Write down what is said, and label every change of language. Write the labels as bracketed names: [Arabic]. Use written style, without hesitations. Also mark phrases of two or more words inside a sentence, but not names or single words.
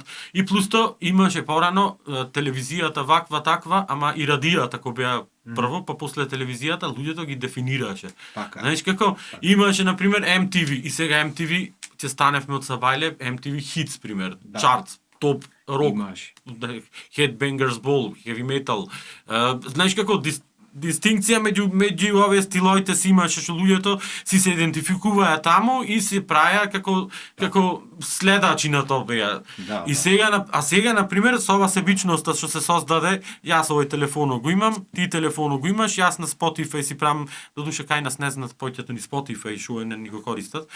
[Macedonian] И плюс тоа имаше порано телевизијата ваква таква, ама и радијата кој беа прво, па после телевизијата луѓето ги дефинираше. Така. Знаеш како имаше на пример MTV и сега MTV ќе станевме од Сабајле, MTV Hits пример, чарт, топ рок, Имаш. Headbangers Ball, [English] heavy metal. [Macedonian] Знаеш како дистинкција меѓу овие стилоите си имаше што луѓето си се идентификуваа таму и се праја како следачи на тоа. Да, И сега на пример со ова себичноста што се создаде, јас овој телефон го имам, ти телефон го имаш, јас на Spotify си правам, додуше кај нас не знаат поќето ни Spotify што не го користат.